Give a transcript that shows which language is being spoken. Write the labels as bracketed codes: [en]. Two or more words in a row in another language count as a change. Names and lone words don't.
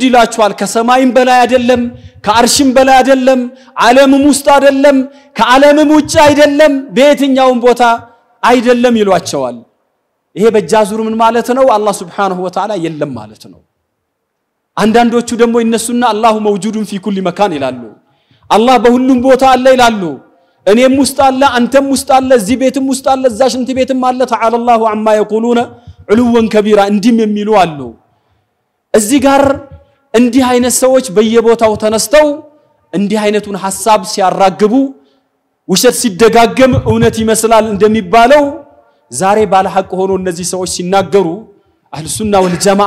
[am] ይላችኋል ከሰማይም በላይ አይደለም ከአርሽም በላይ አይደለም ዓለምም ውስጥ አይደለም ከዓለምም ውጭ አይደለም በየትኛውም ቦታ አይደለም ይሏቸዋል ይሄ በጃዙር ምን ማለት ነው አላህ [ar] سبحانه وتعالى [am] የለም ማለት ነው አንዳንዶቹ ደግሞ ይነሱና [ar] الله موجود في كل مكان [am] ይላሉ አላህ በሁሉም ቦታ አለ ይላሉ እኔም ውስጥ አለ አንተም ውስጥ አለ እዚህ ቤትም ውስጥ አለ እዛ ሽንት ቤትም አለ [ar] تعالى الله عما يقولون علوا كبيرا [am] እንዲም የሚሉ አሉ እዚህ ጋር እንዲህ አይነት ሰዎች በየቦታው ተነስተው እንዲህ አይነቱን ሐሳብ ሲያራግቡ ውሸት ሲደጋገም እውነት ይመስላል እንደሚባለው ዛሬ ባለ ሐቅ ሆኖ እነዚህ ሰዎች ሲናገሩ [ar] أهل السنة والجماعة